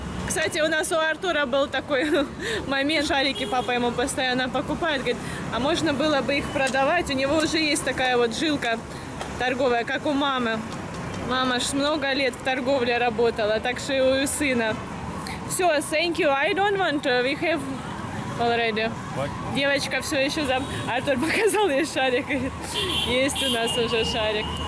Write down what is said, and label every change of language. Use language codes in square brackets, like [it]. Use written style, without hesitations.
[ru] Кстати, у нас у Артура был такой момент, шарики папа ему постоянно покупает, говорит, а можно было бы их продавать, у него уже есть такая вот жилка торговая, как у мамы. Мама ж много лет в торговле работала, так что и у сына. Все, [en] thank you, I don't want to, we have already. [ru] Девочка все еще за... Артур показал ей шарик, говорит, есть у нас уже шарик.